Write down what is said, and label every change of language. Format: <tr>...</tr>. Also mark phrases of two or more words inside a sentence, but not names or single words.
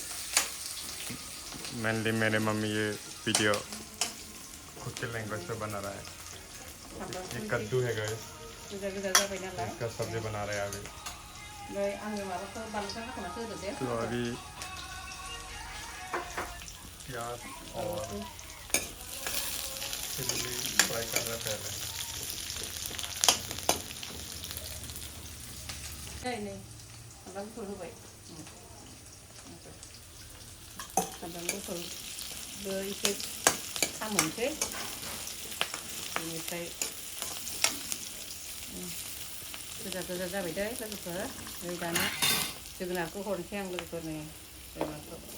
<hi>मेनली मेरे मम्मी ये वीडियो खुद के लैंग्वेज पे बना रहा है ये कद्दू है गाइस इसका सब्ज़ी बना रहे हैं अभी तो अभी प्याज और</hi> <en>chilli fry</en> <hi>कर रहे पहले</hi> <brx>नहीं सामब्राम गुफुर होबाय सामब्राम गुफुरबो एसे खामनोसै बेनिफ्राय गोजा जाबाय दै लोगोफोर ओमफ्राय दाना जोगोनारखौ हरनोसै आं लोगोफोर नै जोगोनारखौ</brx>